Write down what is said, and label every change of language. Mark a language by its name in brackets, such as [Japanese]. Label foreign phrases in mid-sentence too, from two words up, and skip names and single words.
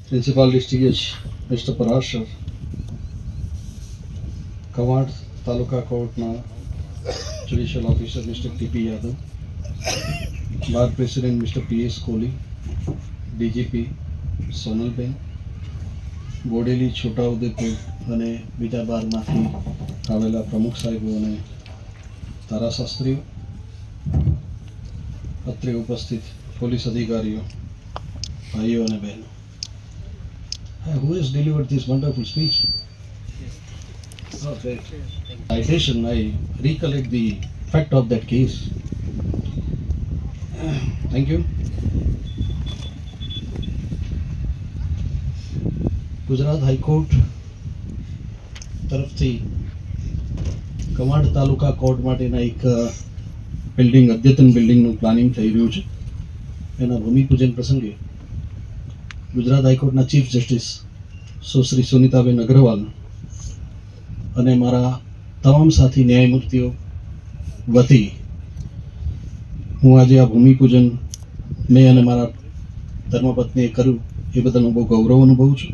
[English] Principal District Mr. Parashar, Kawad Taluka Court Judicial Officer Mr. T.P. Yadav, Bar President Mr. P.S. [Gujarati] Kohli, DGP Sonal Ben, બોડેલી છોટાઉદેપુર અને બીજા બારમાંથી આવેલા પ્રમુખ સાહેબો અને ધારાશાસ્ત્રીઓ, અત્રે ઉપસ્થિત પોલીસ અધિકારીઓ, ભાઈઓ અને બહેનો. [English] Who has delivered this wonderful speech? Okay. Citation, I recollect the fact of that case. Thank you. [Gujarati] ગુજરાત હાઈકોર્ટ તરફથી કવાંટ તાલુકા કોર્ટ માટેના એક બિલ્ડિંગ, અદ્યતન બિલ્ડિંગનું પ્લાનિંગ થઈ રહ્યું છે. એના ભૂમિપૂજન પ્રસંગે ગુજરાત હાઈકોર્ટના ચીફ જસ્ટિસ સુશ્રી સુનિતાબેન અગ્રવાલ અને મારા તમામ સાથી ન્યાયમૂર્તિઓ વતી હું આજે આ ભૂમિપૂજન મેં અને મારા ધર્મપત્નીએ કર્યું એ બદલ હું બહુ ગૌરવ અનુભવું છું.